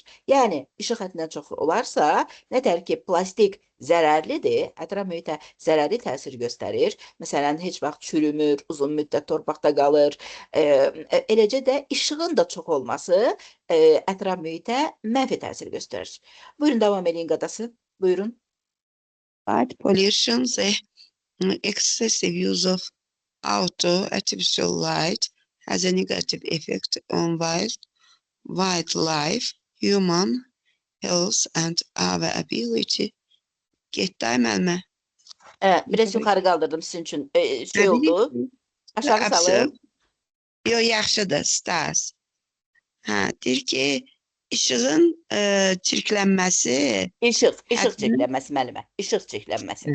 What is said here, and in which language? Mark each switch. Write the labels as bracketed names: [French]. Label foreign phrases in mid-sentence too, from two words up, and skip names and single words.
[Azerbaijani] Yəni işıq həddindən çox olarsa, nətər ki plastik zərərlidir, ətraf mühitə zərərli təsir göstərir. Məsələn, heç vaxt çürümür, uzun müddət torpaqda qalır. Eləcə də işığın da çox olması ətraf mühitə mənfi təsir göstərir. Buyurun, davam edin qadası. Buyurun. [English] Light pollution, the excessive use of artificial light has a negative effect on wildlife, human health and our ability. [Azerbaijani] Getdi ay müəllimə. Biraz yuxarı qaldırdım sizin üçün. Şey oldu. Aşağı salın. Yox, yaxşıdır, stars. Hə, deyir ki, işığın çirklənməsi, İşıq həddindən çirklənməsi müəllimə. İşıq çirklənməsi.